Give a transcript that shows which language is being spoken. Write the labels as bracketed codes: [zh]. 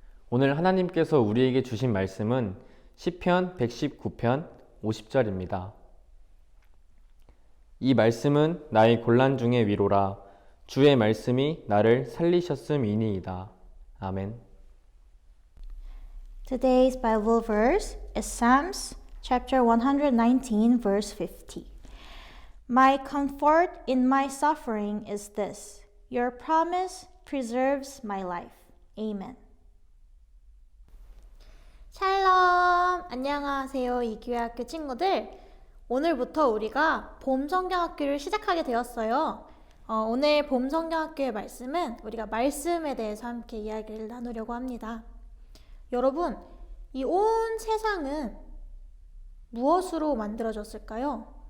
[ko] 오늘 하나님께서 우리에게 주신 말씀은 시편 119편 50절입니다. 이 말씀은 나의 곤란 중의 위로라. 주의 말씀이 나를 살리셨음이니이다. 아멘. [en] Today's Bible verse is Psalms chapter 119 verse 50. My comfort in my suffering is this: your promise preserves my life. Amen. [he] 샬롬! [ko] 안녕하세요, 이교회학교 친구들. 오늘부터 우리가 봄성경학교를 시작하게 되었어요. 오늘 봄성경학교의 말씀은 우리가 말씀에 대해서 함께 이야기를 나누려고 합니다. 여러분, 이 온 세상은 무엇으로 만들어졌을까요?